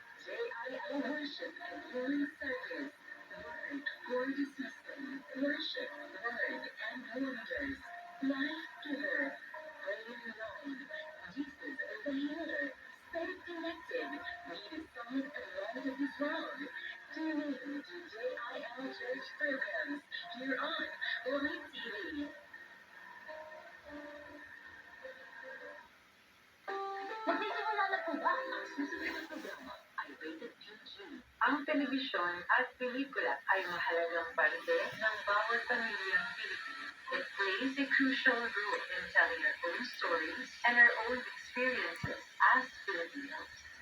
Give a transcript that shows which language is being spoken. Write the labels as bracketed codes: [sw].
[en] JIL Worship and Healing Service, Word for the System, Worship, Word, and Wonders, Life Giver, Praying Lord, Jesus is the Healer, Stay Connected, Be the Salt and Light of this world. Tune in to JIL Church programs here on Live TV. [tl] Magsisimula na po ba ang susunod na programa ay rated PG? Ang telebisyon at pelikula ay mahalagang parte ng bawat pamilyang Pilipino. [en] It plays a crucial role in telling our own stories and our own experiences as Filipinos.